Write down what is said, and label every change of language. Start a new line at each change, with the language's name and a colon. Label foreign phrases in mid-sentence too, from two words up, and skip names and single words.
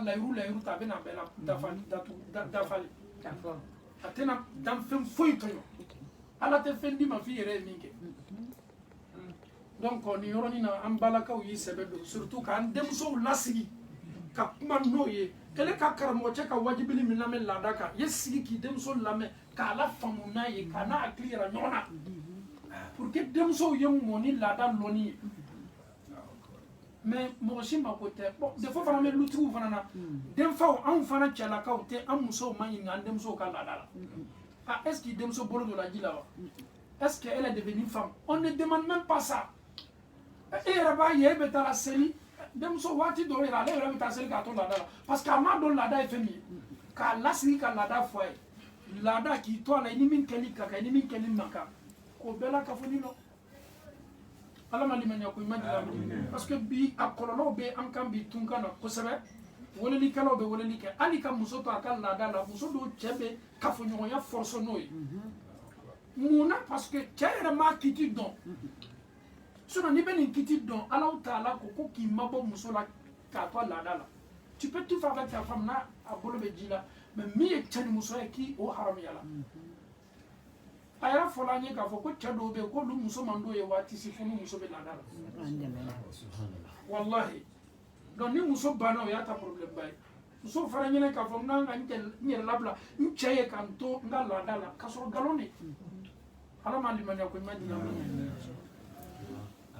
Bambara: layiru ta a bɛna bɛɛ la dafali a tɛna dan fɛn foyi tɔɲɔ ala tɛ fɛn d'i ma f'i yɛrɛ ye min kɛ donc nin yɔrɔnin na an balakaw y'i sɛbɛ don surtout k'an denmusow lasigi ka kuma n'o ye kɛlɛ ka karamɔgɔcɛ ka wajibili min lamɛn laada kan i ye sigi k'i denmuso lamɛn k'a la faamu n'a ye k'a n'a hakili yira ɲɔgɔn na
French: pour que
Bambara: denmusow ye mɔn ni laada lɔnni ye mais mɔgɔ si mako tɛ bon
French: des fois
Bambara: fana bɛ lutigiw fana na denfaw anw fana cɛlakaw tɛ an musow ma ɲininka an denmusow ka laada la ah
French: est ce que
Bambara: denmuso bolo don la ji la wa
French: est ce que elle est devenue femme on ne demande même pas ça
Bambara: e yɛrɛ b'a ye e bɛ taa seli denmuso waati dɔw yɛrɛ ale yɛrɛ bɛ taa seli k'a to laada la
French: parce que
Bambara: a m'a dɔn laada ye fɛn min ye k'a lasigi ka laada fɔ a ye laada k'i to a la i ni min kɛli ka kan i ni min kɛli man kan k'o bɛɛ la kunnafoni lɔ ala ma limaniya ko ɲuman di la
French: parce que
Bambara: bi a kɔlɔlɔw bɛ an kan bi tun kan na kosɛbɛ welelikɛlaw bɛ weleli kɛ hali ka muso to a ka laada la muso dɔw cɛ bɛ kafoɲɔgɔnya force n'o ye mun na
French: parce que
Bambara: cɛ yɛrɛ m'a kiti dɔn sinon n'i bɛ nin kiti dɔn Alahu Taala ko k'i mabɔ muso la k'a to a laada la
French: tu peux tout faire avec ta femme
Bambara: n'a a bolo bɛ ji la mais min ye cɛ ni muso ye k'i o haramuya la a yɛrɛ fɔla an ye k'a fɔ ko cɛ dɔw bɛ yen k'olu muso man d'o ye waati si fo ni muso bɛ laada la wallahi donc ni muso banna o y'a ta problème ba ye muso fana ɲinɛ k'a fɔ n kan ka n yɛrɛ labila n cɛ ye ka n to n ka laada la k'a sɔrɔ nkalon de ala ma limaniya ko ɲuman di la